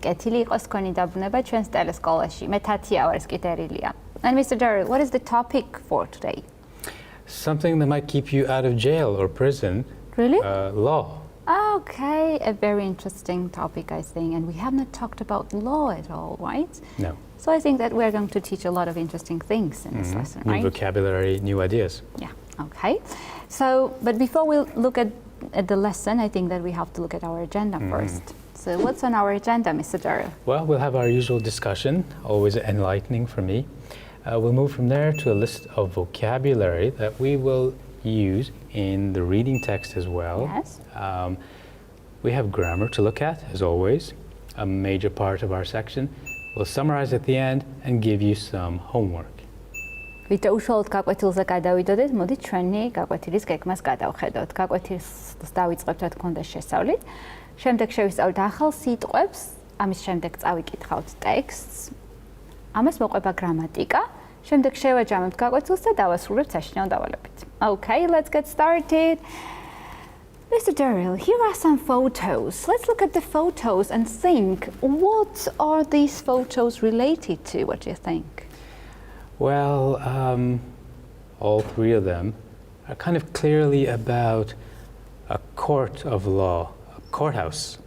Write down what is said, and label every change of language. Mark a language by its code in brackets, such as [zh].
[ka] კეთილი იყოს თქვენი დაბრუნება ჩვენს ტელესკოლაში. მე თათია ვარ, ეს კი დერილია. [en] And Mr. Daryl, what is the topic for today? Something that might keep you out of jail or prison. Really? Law. Okay, a very interesting topic, I think. And we have not talked about law at all, right? No. So I think that we're going to teach a lot of interesting things in this lesson, right? New vocabulary, new ideas. Yeah, okay. So, but before we look at the lesson, I think that we have to look at our agenda first. So what's on our agenda, Mr. Daryl? Well, we'll have our usual discussion, always enlightening for me. We'll move from there to a list of vocabulary that we will use in the reading text as well. Yes. We have grammar to look at, as always, a major part of our section. We'll summarize at the end and give you some homework. [ka] ვიდრე უშუალოდ გაკვეთილზე გადავიდოდეთ, მოდით ჩვენი გაკვეთილის გეგმას გადავხედოთ. გაკვეთილს დავიწყებთ, რა თქმა უნდა, შესწავლით. შემდეგ შევისწავლით ახალ სიტყვებს, ამის შემდეგ წავიკითხავთ ტექსტს. ამას მოყვება გრამატიკა. შემდეგ შევაჯამებთ გაკვეთილს და დავასრულებთ საშინაო დავალებით. [en] Okay, let's get started. Mr. Daryl, here are some photos. Let's look at the photos and think, what are these photos related to? What do you think? Well, all three of them are kind of clearly about a court of law, a courthouse.